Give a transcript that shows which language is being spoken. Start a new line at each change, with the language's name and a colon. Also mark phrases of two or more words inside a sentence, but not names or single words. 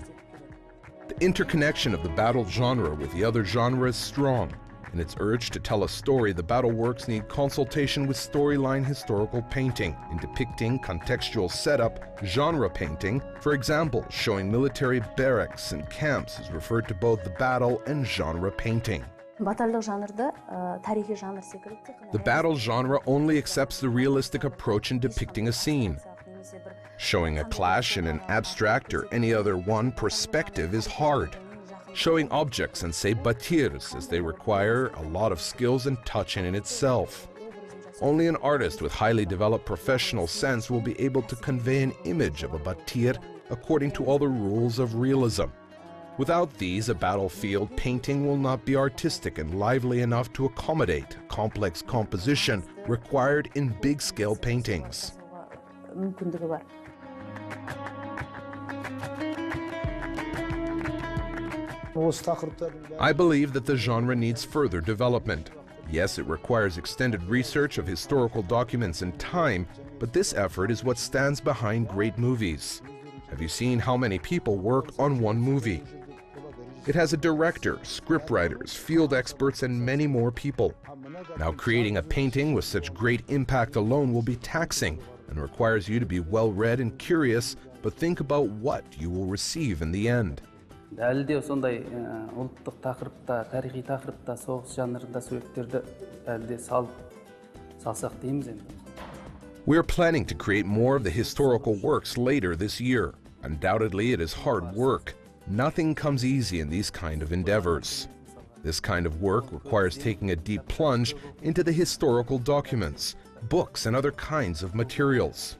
English: The interconnection of the battle genre with the other genre is strong. In its urge to tell a story, the battle works need consultation with storyline historical painting. In depicting contextual setup, genre painting, for example, showing military barracks and camps, is referred to both the battle and genre painting.
Kazakh: баталдық жанрда тарихи жанр секілді.
English: The battle genre only accepts the realistic approach in depicting a scene. Showing a clash in an abstract or any other one perspective is hard. Showing objects and say batirs as they require a lot of skills and touch in itself. Only an artist with highly developed professional sense will be able to convey an image of a batir according to all the rules of realism. Without these, a battlefield painting will not be artistic and lively enough to accommodate complex composition required in big-scale paintings.
Kazakh: мүмкіндігі бар.
English: I believe that the genre needs further development. Yes, it requires extended research of historical documents and time, but this effort is what stands behind great movies. Have you seen how many people work on one movie? It has a director, scriptwriters, field experts, and many more people. Now, creating a painting with such great impact alone will be taxing and requires you to be well-read and curious, but think about what you will receive in the end.
Kazakh: Әлі де сондай ұлттық тақырыпта, тарихи тақырыпта, соғыс жанрында суреттерді әлі де салсақ дейміз енді.
English: We are planning to create more of the historical works later this year. Undoubtedly, it is hard work. Nothing comes easy in these kind of endeavors. This kind of work requires taking a deep plunge into the historical documents, books, and other kinds of materials.